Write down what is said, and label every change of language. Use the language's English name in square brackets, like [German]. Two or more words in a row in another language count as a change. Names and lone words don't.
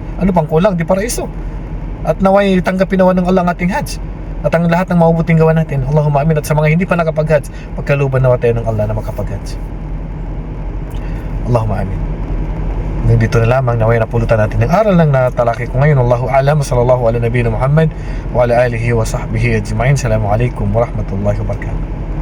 [Filipino] Ano pang kulang? Di paraiso. At naway tanggapin nawa ng Allah ang ating hajj at ang lahat ng mabubuting gawa natin. [Arabic] اللهم آمين. [Filipino] At sa mga hindi pa nakapag-hajj, pagkaluban nawa tayo ng Allah na makapag-hajj. [Arabic] اللهم آمين. [Filipino] Hanggang dito na lamang, naway napulutan natin ng aral ng natalaki ko ngayon. [Arabic] الله أعلم. صلى الله على نبينا محمد وعلى آله وصحبه أجمعين. السلام عليكم ورحمة الله وبركاته.